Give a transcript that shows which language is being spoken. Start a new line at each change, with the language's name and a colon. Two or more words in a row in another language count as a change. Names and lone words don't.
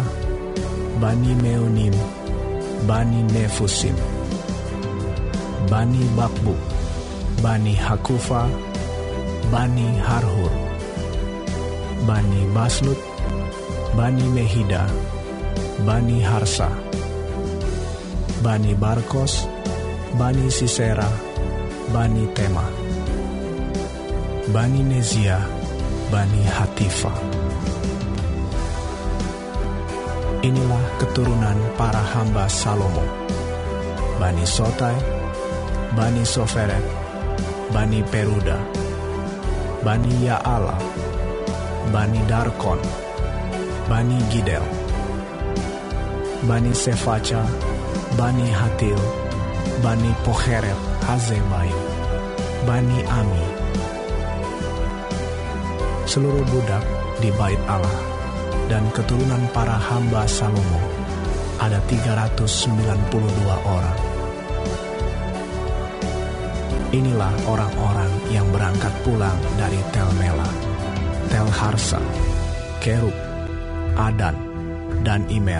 Indonesian: Bani Meonim, Bani Nefusim, Bani Bakbuk, Bani Hakufa, Bani Harhur, Bani Baslut, Bani Mehida, Bani Harsa, Bani Barkos, Bani Sisera, Bani Tema, Bani Nezia, Bani Hatifa. Inilah keturunan para hamba Salomo: Bani Sotai, Bani Soferet, Bani Peruda, Bani Ya'ala, Bani Darkon, Bani Gidel, Bani Sefaca, Bani Hatil, Bani Pocheret Hazebaim, Bani Ami. Seluruh budak di bait Allah dan keturunan para hamba Salomo ada 392 orang. Inilah orang-orang yang berangkat pulang dari Tel Mela, Tel Harsa, Kerub, Adan, dan Imer.